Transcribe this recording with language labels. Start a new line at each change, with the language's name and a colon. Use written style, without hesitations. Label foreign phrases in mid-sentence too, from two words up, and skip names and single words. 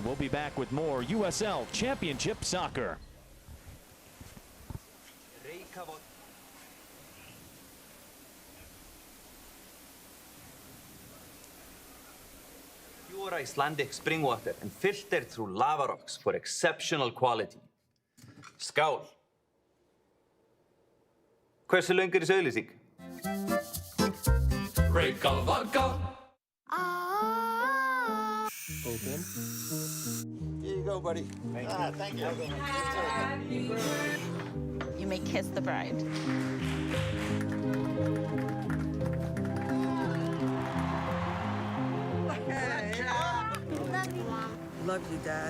English: We'll be back with more USL Championship Soccer. Pure Icelandic spring water and filtered through lava rocks for exceptional quality.
Icelandic: Skál. Hversu löng er þessi auglýsing? Reykjavik vodka.
English: Open. Here you go, buddy. Thank you. You may kiss the bride. Love you, Dad.